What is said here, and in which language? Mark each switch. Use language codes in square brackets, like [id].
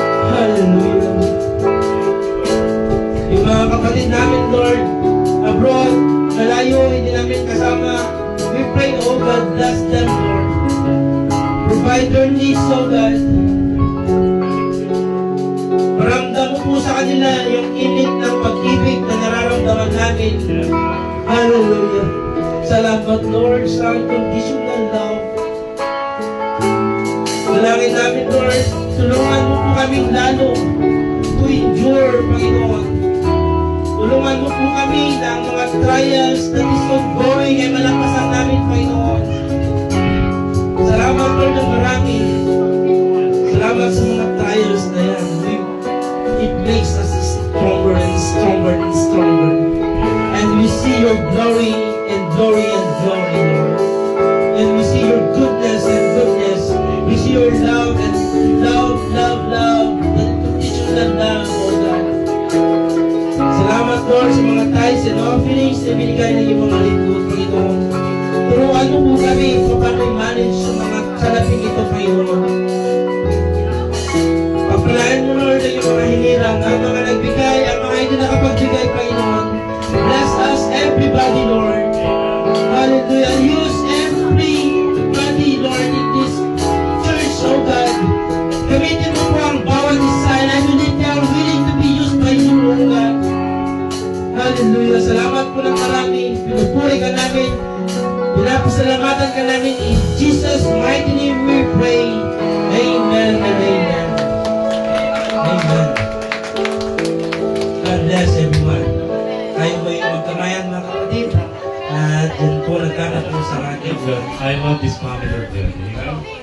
[en] Hallelujah. [tl] Yung mga kapatid namin, Lord, abroad, malayo, hindi namin kasama. [en] We pray, O God, bless them, Lord. Provide their needs, O God. [tl] Maramdam mo po sa kanila yung init ng pag-ibig na nararamdaman namin. Hallelujah. Salamat, Lord, sa unconditional love. Dalangin namin, Lord, tulungan mo po kaming lalo [en] to endure, [tl] Panginoon. Tulungan mo po kami na ang mga [en] trials that is ongoing [tl] ay malampasan namin, Panginoon. Salamat, Lord, ng marami. Salamat sa mga trials na yan. [en] It makes us stronger and stronger and stronger. And we see your glory and glory and glory, Lord. And we see your goodness and goodness. We see your love and love, love, love. The unconditional love, O God. [tl] Salamat, Lord, sa mga [en] tithes and offerings [tl] na binigay ng iyong mga lingkod, Panginoon. Turuan mo po kami kung paano i-manage sa mga salaping ito, Panginoon. Pagpalain mo, Lord, ang iyong mga hinirang, ang mga nagbigay, ang mga hindi nakapagbigay, Panginoon. [en] Bless us, everybody, Lord. Hallelujah. Use everybody, Lord, in this church, oh God. [tl] Gamitin mo po ang bawat isa, [en] and I believe they are willing to be used by you, oh God. [tl] Hallelujah. Salamat po ng marami. Pinupuri ka namin. Pinapasalamatan ka namin. [en] In Jesus' mighty name we pray. Amen and amen. Amen. God bless everyone. [tl] Tayo po yung magkamayan, mga kapatid. At yan po nagkakatapos sa ating [en] Good. I love this family of them. You know?